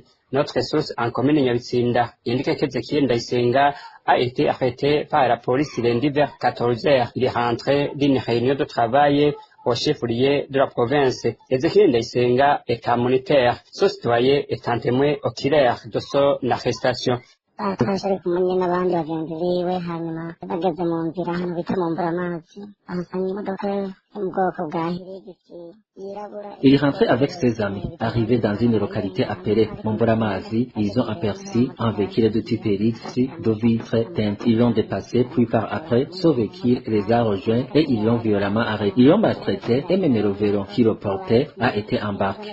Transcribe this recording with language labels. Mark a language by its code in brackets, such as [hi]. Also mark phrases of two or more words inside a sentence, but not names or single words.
[fr] Notre source en commune Nyabitsinda indique qu'Ezekiel Ndayisenga a été arrêté par la police lundi vers 14h. Il est rentré d'une réunion de travail au chef-lieu de la province. Ezekiel Ndayisenga est un moniteur. Ce citoyen est un témoin oculaire de son arrestation. [rn] Batashe ari kumwe n'abandi bagenzi biwe hanyuma bageze mu nzira hano bita mu Mburamazi bahasanga imodoka yo mu bwoko bwa Hirigisi yirabura. [fr] Il est rentré avec ses amis. Arrivé dans une localité appelée Mburamazi, ils ont aperçu un véhicule de type Hirigisi de vitres teintes. Ils l'ont dépassé, puis par après, ce véhicule les a rejoints et ils l'ont violemment arrêté. Ils l'ont maltraité et même le vélo qui le portait a été embarqué.